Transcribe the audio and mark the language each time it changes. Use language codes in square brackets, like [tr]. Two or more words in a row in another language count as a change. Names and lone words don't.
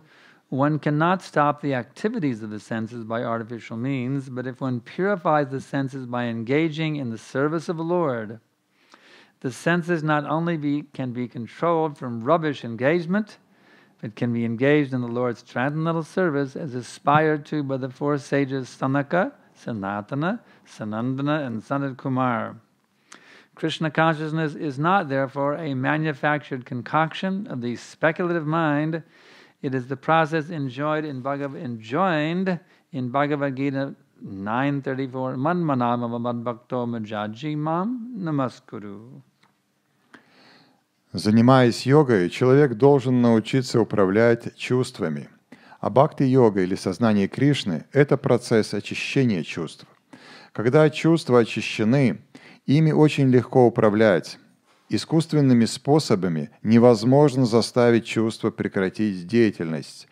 [en] One cannot stop the activities of the senses by artificial means, but if one purifies the senses by engaging in the service of the Lord, the senses not only can be controlled from rubbish engagement, but can be engaged in the Lord's transcendental service as aspired to by the four sages Sanaka, Sanatana, Sanandana, and Sanat Kumar. Krishna consciousness is not, therefore, a manufactured concoction of the speculative mind. It is the process enjoined in Bhagavad Gita 9:34. [sa] मन्मनाभव मद्भक्तो मद्याजी मां नमस्कुरु. [ru] Занимаясь йогой, человек должен научиться управлять чувствами. А бхакти-йога или сознание Кришны – это процесс очищения чувств. Когда чувства очищены, ими очень легко управлять. Искусственными способами невозможно заставить чувство прекратить деятельность.